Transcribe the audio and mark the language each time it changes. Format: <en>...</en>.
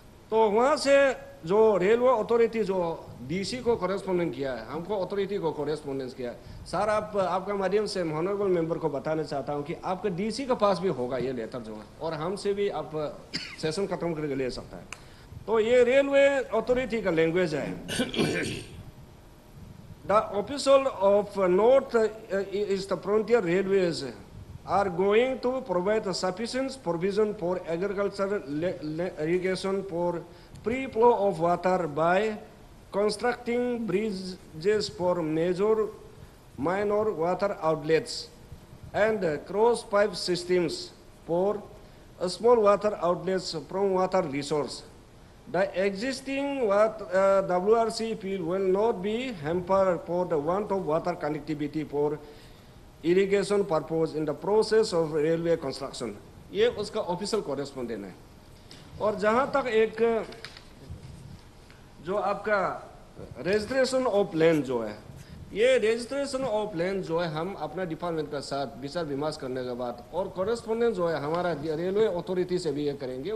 <hi>तो वहाँ से जो रेलवे अथॉरिटी जो DC को कॉरेस्पॉन्डेंट किया है, हमको अथॉरिटी को कॉरेस्पॉन्डेंस किया है। सर आपका माध्यम से ऑनरेबल मेंबर को बताना चाहता हूँ कि आपका DC के पास भी होगा ये लेटर जो है, और हमसे भी आप सेशन खत्म करके ले सकता है। तो ये रेलवे अथॉरिटी का लैंग्वेज है।</hi> <en>The official of North East Frontier Railways are going to provide sufficient provision for agricultural irrigation for free flow of water by constructing bridges for major minor water outlets and cross pipe systems for small water outlets from water resource. The existing WRC field will not be hampered for the want of water connectivity for irrigation purpose in the process of railway construction.</en> <hi>ये उसका official correspondent है। और जहाँ तक एक जो आपका registration of land जो है, ये रजिस्ट्रेशन ऑफ लैंड जो है हम अपना डिपार्टमेंट के साथ विचार विमर्श करने के बाद और कॉरेस्पॉन्डेंट जो है हमारा रेलवे अथॉरिटी से भी ये करेंगे।</hi>